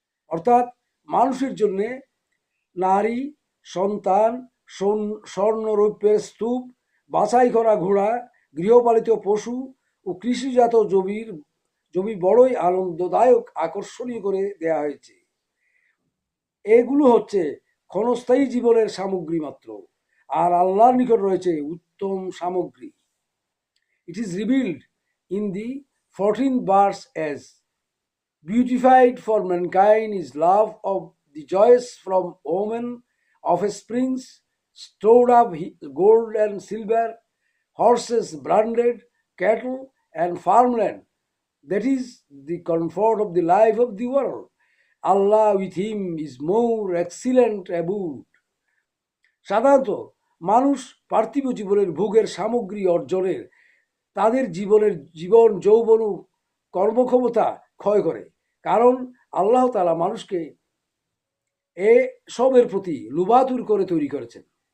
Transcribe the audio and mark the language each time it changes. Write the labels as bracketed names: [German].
[Bangla] অর্থাৎ মানুষের জন্য নারী, সন্তান, স্বর্ণরৌপ্যের স্তূপ, বাছাই করা ঘোড়া, গৃহপালিত পশু ও কৃষিজাত জমি বড়ই আনন্দদায়ক, আকর্ষণীয় করে দেয়া হয়েছে। এগুলো হচ্ছে ক্ষণস্থায়ী জীবনের সামগ্রী মাত্র, আর আল্লাহর নিকট রয়েছে উত্তম সামগ্রী। [English] It is revealed in the 14th verse as beautified for mankind is love of the joys from women of springs, stored up gold and silver, horses branded, cattle and farmland. That is the comfort of the life of the world. Allah with him is more excellent abode. [Bangla] সাধারণত মানুষ পার্থিব জীবনের ভোগের সামগ্রী অর্জনের তাদের জীবন যৌবন ও কর্মক্ষমতা ক্ষয় করে, কারণ আল্লাহ তাআলা মানুষকে এসবের প্রতি লোভাতুর করে তৈরি করেছেন।